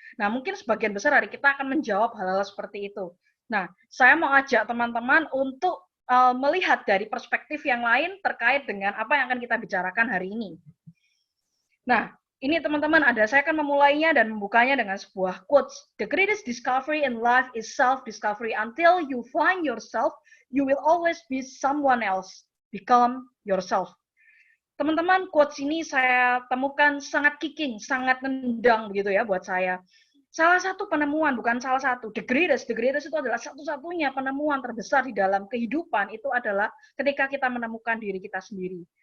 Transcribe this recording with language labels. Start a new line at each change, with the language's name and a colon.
Indonesian: Nah, mungkin sebagian besar dari kita akan menjawab hal-hal seperti itu. Nah, saya mau ajak teman-teman untuk melihat dari perspektif yang lain terkait dengan apa yang akan kita bicarakan hari ini. Nah, ini teman-teman saya akan memulainya dan membukanya dengan sebuah quotes.
English: The greatest discovery in life is self-discovery. Until you find yourself, you will always be someone else. Become yourself.
Indonesian: Teman-teman, quotes ini saya temukan sangat kicking, sangat nendang begitu ya buat saya. Salah satu penemuan, bukan salah satu, the greatest itu adalah satu-satunya penemuan terbesar di dalam kehidupan itu adalah ketika kita menemukan diri kita sendiri.